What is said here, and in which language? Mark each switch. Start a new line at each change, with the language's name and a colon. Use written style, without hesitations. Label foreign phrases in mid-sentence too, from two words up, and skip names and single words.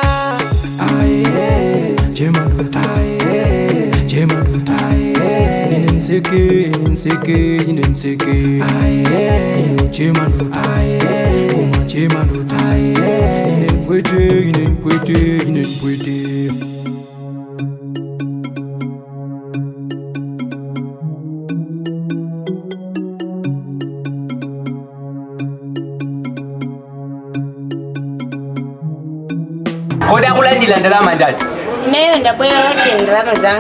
Nyanja: chema ndota, chema ndota, Inseke, chema ndota, kuma chema ndota, inenpwete. Kodi akulandila ndalama ndani? Neyo ndabwera wati ndalama zanga.